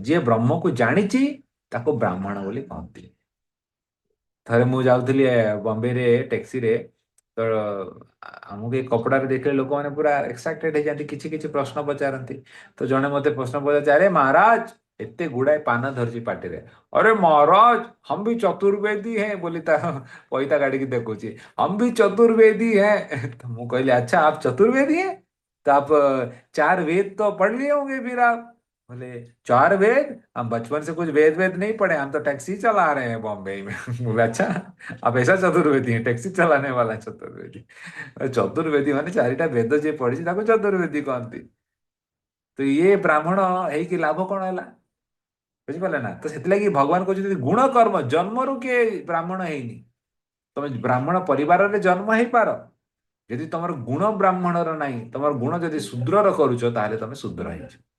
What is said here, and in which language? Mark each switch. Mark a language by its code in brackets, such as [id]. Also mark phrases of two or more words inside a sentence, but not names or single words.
[or] ଯିଏ ବ୍ରହ୍ମକୁ ଜାଣିଛି, ତାକୁ ବ୍ରାହ୍ମଣ ବୋଲି କହନ୍ତି। ଥରେ ମୁଁ ଯାଉଥିଲି ବମ୍ବେରେ ଟ୍ୟାକ୍ସିରେ, ତ ଆମକୁ ଏ କପଡାରେ ଦେଖିଲେ ଲୋକମାନେ ପୁରା ଏକ୍ସାଇଟେଡ ହେଇଯାନ୍ତି, କିଛି କିଛି ପ୍ରଶ୍ନ ପଚାରନ୍ତି। ତ ଜଣେ ମତେ ପ୍ରଶ୍ନ ପଚାରୁଛି, ଆରେ ମହାରାଜ, ଏତେ ଗୁଡାଏ ପାନ ଧରିଛି ପାଟିରେ, [hi] अरे महाराज हम भी चतुर्वेदी हैं [or] ବୋଲି, ତା ପଇତା କାଢ଼ି ଦେଖୁଚି, [hi] हम भी चतुर्वेदी हैं। [or] तो ମୁଁ କହିଲି, [hi] अच्छा आप चतुर्वेदी हैं, तो आप चार वेद तो पढ़ लिए होंगे फिर आप। बोले, चार वेद? हम बचपन से कुछ वेद वेद नहीं पढ़े, हम तो टैक्सी चला रहे हैं बॉम्बे में। बोले, अच्छा आप ऐसा चतुर्वेदी हैं, टैक्सी चलाने वाला चतुर्वेदी? [or] चतुर्वेदी ମାନେ ଚାରିଟା ବେଦ ଯିଏ ପଢିଛି ତାକୁ ଚତୁର୍ବେଦୀ କହନ୍ତି। ତ ଇଏ ବ୍ରାହ୍ମଣ ହେଇକି ଲାଭ କଣ ହେଲା? ବୁଝିପାରିଲେ ନା? ତ ସେଥିଲାଗି ଭଗବାନ କହୁଛନ୍ତି, ଗୁଣ କର୍ମ, ଜନ୍ମରୁ କିଏ ବ୍ରାହ୍ମଣ ହେଇନି। ତମେ ବ୍ରାହ୍ମଣ ପରିବାରରେ ଜନ୍ମ ହେଇପାର, ଯଦି ତମର ଗୁଣ ବ୍ରାହ୍ମଣର ନାହିଁ, ତମର ଗୁଣ ଯଦି ଶୂଦ୍ରର କରୁଛ, ତାହେଲେ ତମେ ଶୂଦ୍ର ହେଇଛ।